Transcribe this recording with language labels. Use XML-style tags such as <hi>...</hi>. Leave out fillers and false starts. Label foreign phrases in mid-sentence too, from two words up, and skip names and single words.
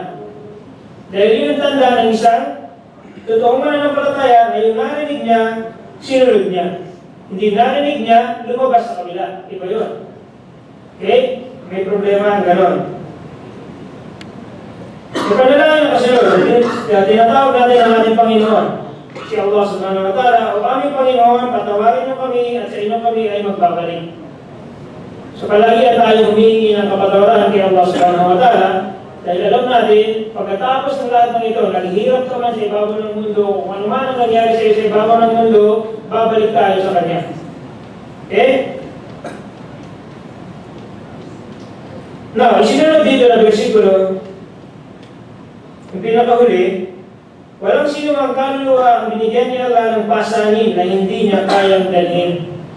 <tl>Dahil yun ang tanda ng isang totoong mananampalataya na yung narinig niya, sinunod niya. Hindi narinig niya, lumabas sa kabila. Iba yun. Okay? May problema ang ganon. Yung panalangin na kasunod, tinatawag natin ang ating Panginoon. Si Allah</tl> <ar>سبحانه وتعالى,</ar> <tl>o aming Panginoon, patawarin niyo kami at sa inyo kami ay magbabalik. So palagi na tayo humingi ng kapatawaran kay Allah</tl> <ar>سبحانه وتعالى.</ar> <tl>Dahil alam natin, pagkatapos ng lahat ng ito, naghihirap ka man sa ibabaw ng mundo, kung ano man ang nangyari sa iyo sa ibabaw ng mundo, babalik tayo sa Kanya. Okay? Now, isinunod dito na versikulo, yung pinakahuli, walang sino mang kaluluwa ang binigyan niya Allah ng pasanin na hindi niya kayang dalhin.</tl>